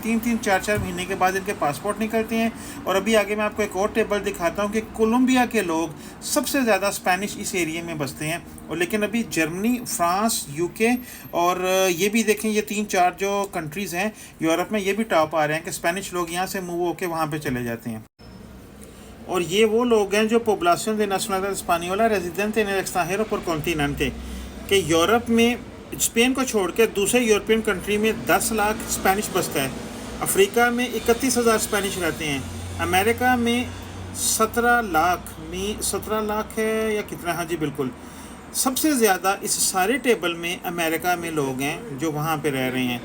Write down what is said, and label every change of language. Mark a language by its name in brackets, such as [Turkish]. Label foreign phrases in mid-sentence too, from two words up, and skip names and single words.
[Hindi] 3-3, 4-4 महीने के बाद इनके पासपोर्ट निकलते हैं। और अभी आगे मैं आपको एक और टेबल दिखाता हूँ कि कोलंबिया के लोग सबसे ज़्यादा स्पेनिश इस एरिया में बसते हैं। और लेकिन अभी जर्मनी, फ्रांस, यूके और ये भी देखें, ये 3-4 जो कंट्रीज़ हैं यूरोप में, ये भी टॉप आ रहे हैं कि स्पेनिश लोग यहाँ से मूव होकर वहाँ पर चले जाते हैं। और ये वो लोग हैं जो [Spanish] población de nacionalidad española residente en el extranjero por continente, [Hindi] कि यूरोप में स्पेन को छोड़ के दूसरे [English] European country [Hindi] में 10 लाख स्पेनिश बसता है। अफ्रीका में 31,000 स्पेनिश रहते हैं। अमेरिका में 17 लाख है या कितना? हाँ जी बिल्कुल, सबसे ज़्यादा इस सारे टेबल में अमेरिका में लोग हैं जो वहाँ पे रह रहे हैं।